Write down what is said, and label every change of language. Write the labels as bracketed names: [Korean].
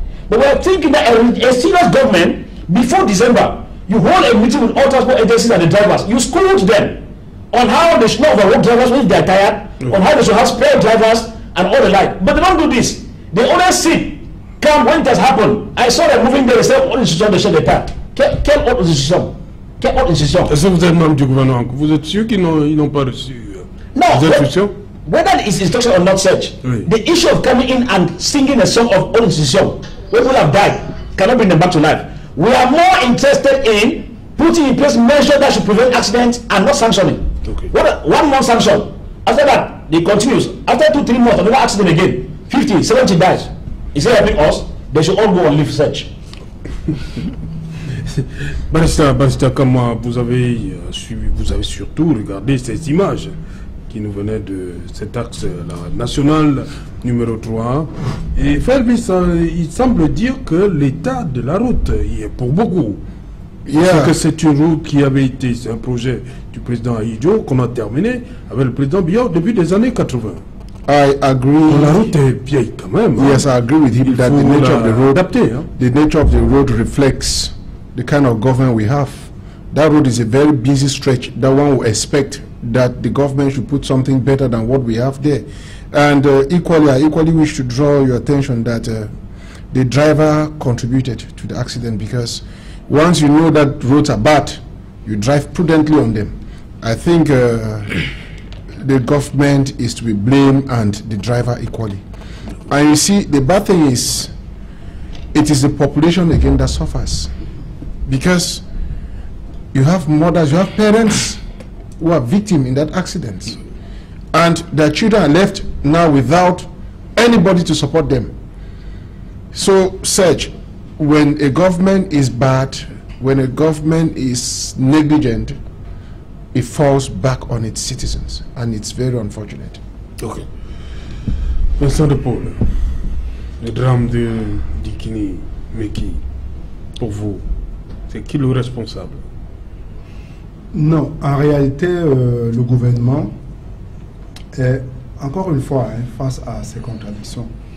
[English] But we are thinking that a serious government, before December, you hold a meeting with all transport agencies and the drivers. You school them on how they should not overwork drivers when they are tired, on how they should have spare drivers and all the like. But they don't do this. They only sit, come when it has happened. I saw them moving there, they said, all institutions, they shut the tap. [French] Quelle autre institution? Quelle autre institution? Est-ce que vous êtes membre du gouvernement? Vous êtes sûr qu'ils n'ont pas reçu des instructions? [English] Whether it's instruction or not such, the issue of coming in and singing a song of old institution, when people have died, cannot bring them back to life. We are more interested in putting in place measures that should prevent accidents and not sanctioning. Okay. 1 month sanction. After that, it continues. After 2-3 months, another accident again. 50, 70 dies. Instead of helping us, they should all go on leave search. [French] Barista, comment vous avez suivi, vous avez surtout regardé ces images qui nous venaient de cet axe national numéro 3. Et Felvis, il semble dire que l'état de la route, pour beaucoup, parce que c'est une route qui avait été, c'est un projet du président Ahidjo qu'on a terminé avec le président Biya au début des années 80. [English] I agree. [French] La route est vieille quand même. [English] Yes, I agree with him that the nature of the road, the nature of the road reflects the kind of government we have. That road is a very busy stretch that one would expect that the government should put something better than what we have there. And I equally wish to draw your attention that the driver contributed to the accident, because once you know that roads are bad, you drive prudently on them. I think the government is to be blamed and the driver equally. And you see, the bad thing is, it is the population again that suffers, because you have mothers, you have parents who are victims in that accident, and their children are left now without anybody to support them. So, Serge, when a government is bad, when a government is negligent, it falls back on its citizens, and it's very unfortunate. Ok. [French] Vincent de Paul, le drame de Dikini Meki, pour vous, c'est qui le responsable? Non, en réalité, le gouvernement est, encore une fois, face à ces contradictions.